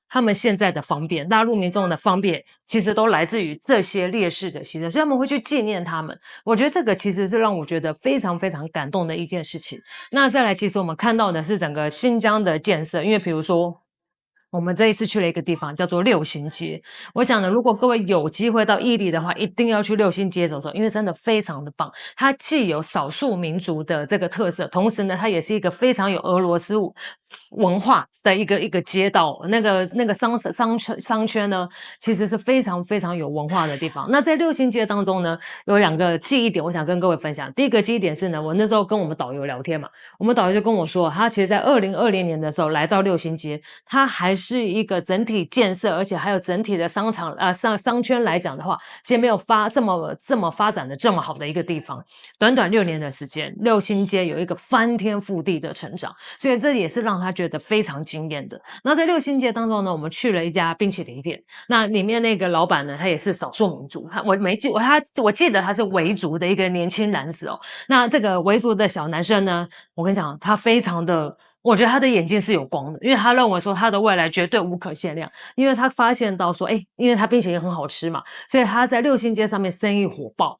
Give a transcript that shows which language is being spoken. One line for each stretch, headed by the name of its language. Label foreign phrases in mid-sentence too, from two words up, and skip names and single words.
Chinese: 他們現在的方便，大陸民眾的方便，其實都來自於這些烈士的犧牲，所以他們會去紀念他們。我覺得這個其實是讓我覺得非常非常感動的一件事情。那再來，其實我們看到的是整個新疆的建設，因為比如說我們這一次去了一個地方叫做六星街。我想呢，如果各位有機會到義里的話，一定要去六星街走走，因為真的非常的棒。它既有少數民族的这個特色，同時呢，它也是一個非常有俄羅斯文化的一個街道。那個商圈呢，其實是非常非常有文化的地方。那在六星街當中呢，有2個記憶點，我想跟各位分享。第一個記憶點是呢，我那時候跟我們導遊聊天嘛，我們導遊就跟我說，他其實在2020年的時候來到六星街，它還是一個整體建設，而且還有整體的商圈來講的話，其實沒有這麼發展的這麼好的一個地方。短短6年的時間，六星街有一個翻天覆地的成長，所以這也是让他觉得非常驚豔的。那在六星街當中呢，我們去了一家冰淇淋店，那裡面那個老闆呢，他也是少數民族，我記得他是維族的一個年輕男子哦。那這個維族的小男生呢，我跟你講，他非常的，我覺得他的眼睛是有光的，因為他認為說他的未來絕對无可限量，因為他發現到說，因為他冰淇淋很好吃嘛，所以他在六星街上面生意火爆。